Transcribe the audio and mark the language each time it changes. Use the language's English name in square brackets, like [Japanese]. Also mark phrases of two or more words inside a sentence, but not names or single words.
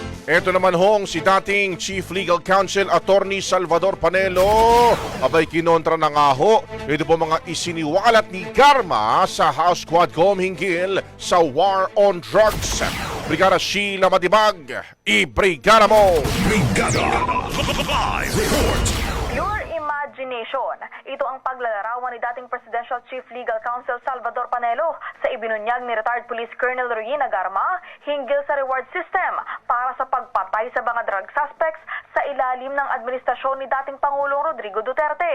[Filipino] Ito naman hong si dating Chief Legal Counsel Attorney Salvador Panelo. Abay kinontra na nga ho. Ito po mga isiniwalat ni Garma sa House Quadcom hinggil sa [English] war on drugs. [Filipino] Brigada Sheila Matibag, i-brigada mo! Brigada Live Report. [English] Your imagination. [Filipino] Ito ang paglalarawan ni dating Presidential Chief Legal Counsel Salvador Panelo sa ibinunyag ni retired Police Colonel Regina Garma hinggil sa [English] reward system [Filipino] para sa pagpatay sa mga [English] drug suspects [Filipino] sa ilalim ng administrasyon ni dating Pangulong Rodrigo Duterte.